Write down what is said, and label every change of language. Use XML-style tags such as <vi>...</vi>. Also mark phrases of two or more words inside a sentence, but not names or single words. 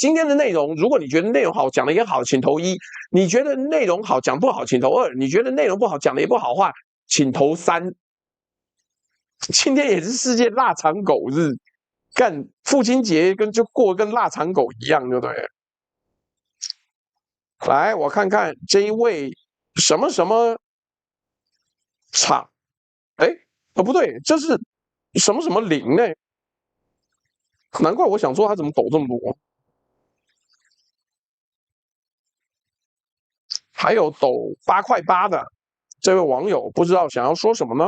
<zh>今天的內容，如果你覺得內容好，講的也好，請投1；你覺得內容好，講不好，請投2；你覺得內容不好，講的也不好的話，請投3。今天也是世界臘腸狗日。幹父親節就過跟臘腸狗一樣，對不對？來，我看看這一位什麼什麼廠，不對，這是什麼什麼零呢？難怪我想說他怎麼抖這麼多，還有抖8塊8的這位網友不知道想要說什麼呢？</zh>